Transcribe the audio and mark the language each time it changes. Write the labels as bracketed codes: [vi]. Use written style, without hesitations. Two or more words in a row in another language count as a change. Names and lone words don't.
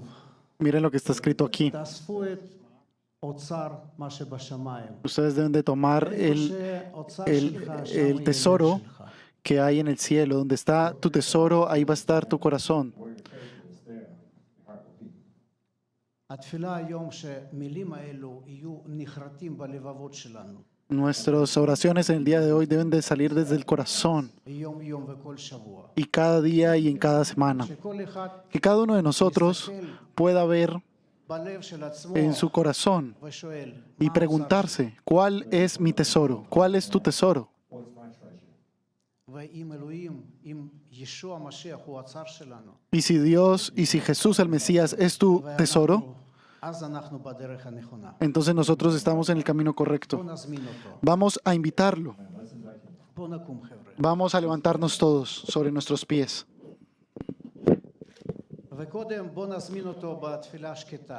[es] Miren lo que está escrito aquí. [he] תאספו את אוצר מה שבשמיים. [es] Ustedes deben de tomar [he] שאוצר שלך, שם יהיה [es] el [he] לב [es] tesoro [he] שלך. [es] que hay en el cielo. Donde está tu tesoro, ahí va a estar tu corazón. [he] התפילה היום שמילים האלו יהיו נחרטים בלבבות שלנו. [es] Nuestras oraciones en el día de hoy deben de salir desde el corazón. [he] יום יום וכל שבוע. [es] Y cada día y en cada semana. [he] שכל אחד [es] Que cada uno de nosotros pueda ver [he] בלב של עצמו [es] en su corazón [he] ושואל, [es] y [he] מה האוצר שלי? [es] preguntarse, ¿cuál es mi tesoro? ¿Cuál es tu tesoro? [he] ואם אלוהים, אם ישוע המשיח הוא האוצר שלנו, [es] Y si Dios y si Jesús el Mesías es tu tesoro, [he] אז אנחנו בדרך הנכונה. [es] entonces nosotros estamos en el camino [he] בוא [es] correcto. [he] נזמין אותו. [es] Vamos a invitarlo. [he] בוא נקום חבר'ה. [es] Vamos a levantarnos todos sobre nuestros pies. [he] וקודם בוא נזמין אותו בתפילה שקטה.